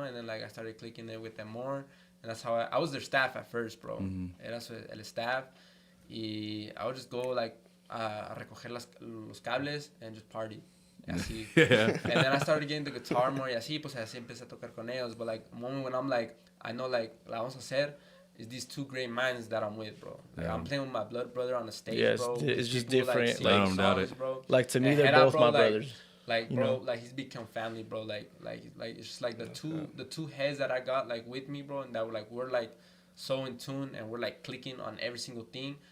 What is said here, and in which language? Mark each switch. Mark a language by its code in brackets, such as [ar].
[en] And then like I started clicking it with them more. And that's how I was their staff at first, bro. [es] Era el staff. Y [en] I would just go, like, [es] a recoger los cables [en] and just party. [es] Y así. [en] And then I started getting the guitar more. [es] Y así, pues así empecé a tocar con ellos. [en] But, like, a moment when I'm like, I know, like, [es] la vamos a hacer [en] is these two great minds that I'm with, bro. Like, I'm playing with my blood brother on the stage, bro. It's just different. Like, I don't doubt it. Bro. Like, to me, And they're both my brothers. Like, bro, like, he's become family, bro. Like it's just like the two heads that I got, like, with me, bro, and that we're like so in tune, and we're like clicking on every single thing.